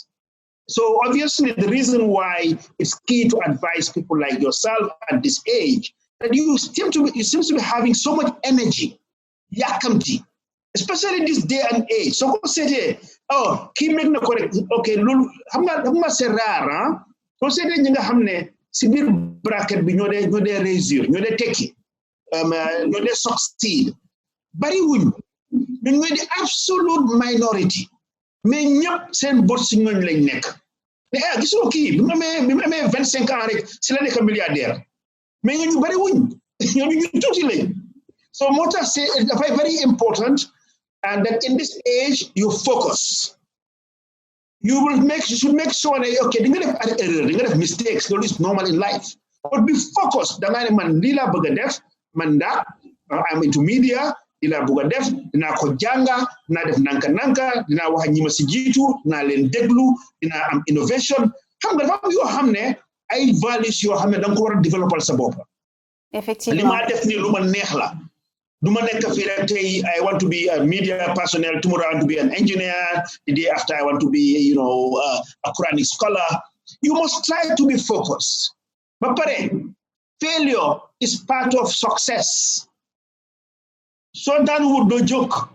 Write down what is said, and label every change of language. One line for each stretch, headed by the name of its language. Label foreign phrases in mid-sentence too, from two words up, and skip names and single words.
English: So obviously the reason why it's key to advise people like yourself at this age, that you seem to be having so much energy, yakamti, especially in this day and age. So go say, oh, keep making the correct. Okay, lulu,
French: hamna c'est rare, hein?
Wolof: So say ñi nga xamné ci bir bracket bi ñoo dé réussir, ñoo dé tekki, ñoo dé succeed. Bari wuñ. Ñoo di
English: absolute minority.
Wolof: Mais ñëpp seen bot ci ñooñ lañ nekk. Mais gisoo kii bi mu amee 25 ans rek ci la nekk milliardaire. Mais ñu bari wuñ. ñu tuuti lañ. So moo tax c'est
English: very important, and that in this age you focus. You should make sure that,
Wolof: okay, di nga def erreur, di nga def mistakes, loolu
English: is normal in life. But be focused.
Wolof: Da nga ne man lii laa bëgg a def, man da
English: I'm into media,
Wolof: lii laa bëgg a def, dinaa ko jànga, dinaa def nanka, dinaa wax ñi ma si jiitu, dinaa leen déglu, dinaa am innovation. Xam nga dafa am yoo xam ne ay values yoo xam ne da nga ko war a développer sa bopp.
French: Effectivement.
Wolof: Li ma def nii lu ma neex la. Duma nekk fii rek tey
English: I want to be a media personnel, tomorrow I want to be an engineer, the day after I want to be, you know, a Quranic scholar. You must try to be focused. But failure is part of success. So that would no joke.